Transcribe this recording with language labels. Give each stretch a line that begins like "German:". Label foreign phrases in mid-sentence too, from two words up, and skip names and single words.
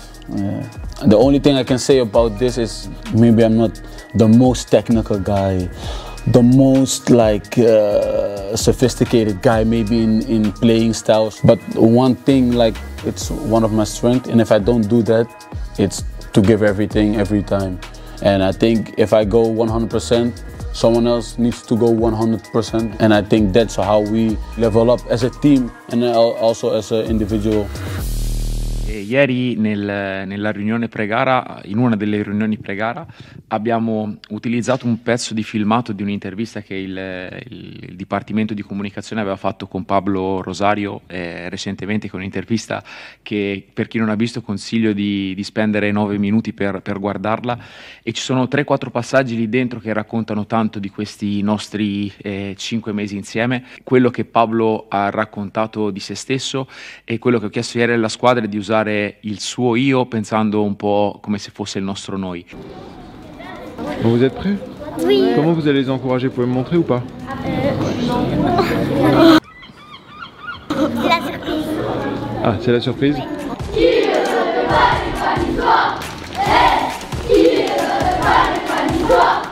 English: The only thing I can say about this is maybe I'm not the most technical guy, the most sophisticated guy maybe in playing styles, but one thing, like, it's one of my strengths, and if I don't do that, it's to give everything every time. And I think if I go 100%, someone else needs to go 100%, and I think that's how we level up as a team and also as an individual.
Italian: E ieri nella riunione pre-gara, in una delle riunioni pre-gara, abbiamo utilizzato un pezzo di filmato di un'intervista che il Dipartimento di Comunicazione aveva fatto con Pablo Rosario recentemente, con un'intervista che, per chi non ha visto, consiglio di spendere 9 minuti per guardarla, e ci sono 3-4 passaggi lì dentro che raccontano tanto di questi nostri 5 mesi insieme, quello che Pablo ha raccontato di se stesso e quello che ho chiesto ieri alla squadra è di usare il suo io pensando un po' come se fosse il nostro noi.
French: Bon, vous êtes prêts? Oui. Comment vous allez les encourager? Vous pouvez me montrer ou pas? Non. C'est la surprise. Ah, c'est la surprise? Qui ne saute pas n'est pas l'histoire. Qui ne saute pas n'est pas l'histoire.